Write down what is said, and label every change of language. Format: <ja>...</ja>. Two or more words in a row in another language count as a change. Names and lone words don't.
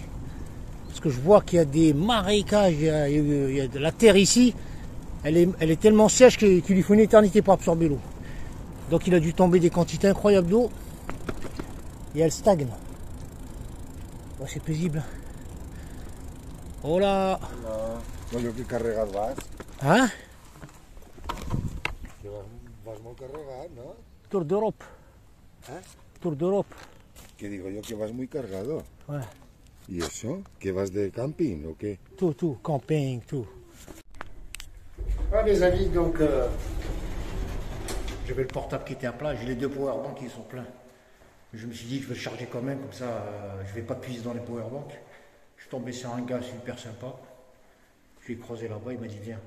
<fr>Parce que je vois qu'il y a des marécages, il y a de la terre ici. Elle est tellement sèche qu'il lui faut une éternité pour absorber l'eau. Donc il a dû tomber des quantités incroyables d'eau. Et elle stagne. Bon, c'est paisible.</fr> <ca>Hola. Hola. Bueno, que carregat vas. Hein? Vas molt carregat, ¿no?</ca> <fr>Tour d'Europe. ¿Eh? Tour d'Europe.</fr> <es>Que digo yo que vas muy cargado.</es> <fr>Ouais.</fr> <es>¿Y eso? ¿Que vas de camping o qué?</es> <fr>Tout, camping, tout. Ah les amis, donc j'avais le portable qui était à plat, j'ai les deux powerbanks qui sont pleins. Je me suis dit que je vais le charger quand même, comme ça je vais pas puiser dans les powerbanks. Je suis tombé sur un gars super sympa. Je l'ai croisé là-bas, il m'a dit viens.</fr>